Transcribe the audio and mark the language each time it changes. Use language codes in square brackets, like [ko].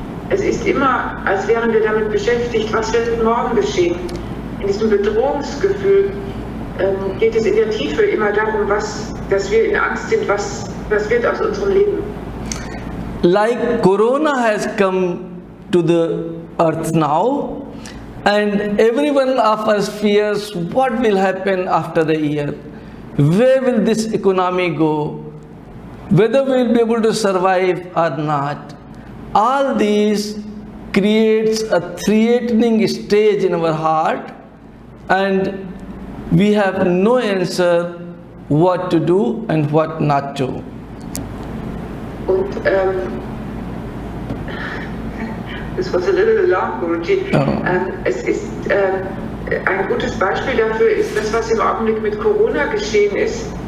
[de] Es ist immer, als wären wir damit beschäftigt, was wird morgen geschehen. In diesem Bedrohungsgefühl geht es in der Tiefe immer darum, dass wir in Angst sind, was wird aus unserem Leben. [en] Like Corona has come to the earth now, and every one of us fears what will happen after the year. Where will this economy go? Whether we will be able to survive or not. All these creates a threatening stage in our heart, and we have no answer what to do and what not to. Und this was a little long, Guruji. [de] Es ist ein gutes Beispiel dafür ist das, was im Augenblick mit Corona geschehen ist.